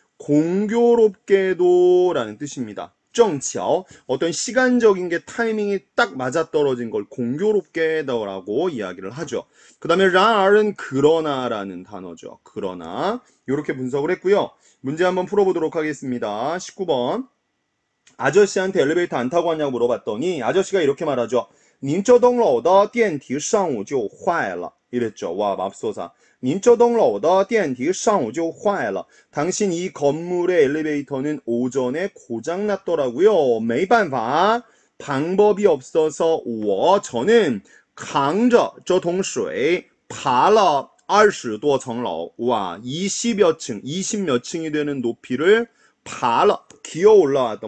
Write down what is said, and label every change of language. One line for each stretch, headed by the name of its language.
Korean: 공교롭게도 라는 뜻입니다. 正巧 어떤 시간적인 게 타이밍이 딱 맞아떨어진 걸 공교롭게도라고 이야기를 하죠. 그 다음에 然而은 그러나라는 단어죠. 그러나 이렇게 분석을 했고요. 문제 한번 풀어보도록 하겠습니다. 19번 아저씨한테 엘리베이터 안 타고 왔냐고 물어봤더니 아저씨가 이렇게 말하죠.
Chinese: 您这栋楼的电梯上午就坏了
Korean: 이랬죠. 와 맙소사.
Chinese: 您这栋楼的电梯上午就坏了
Korean: 당신 이 건물의 엘리베이터는 오전에 고장났더라고요. 没办法 방법이 없어서 저는
Chinese: 扛着这桶水爬了20多层楼
Korean: 와 20여 층, 20몇 층이 되는 높이를爬了 기어 올라왔다.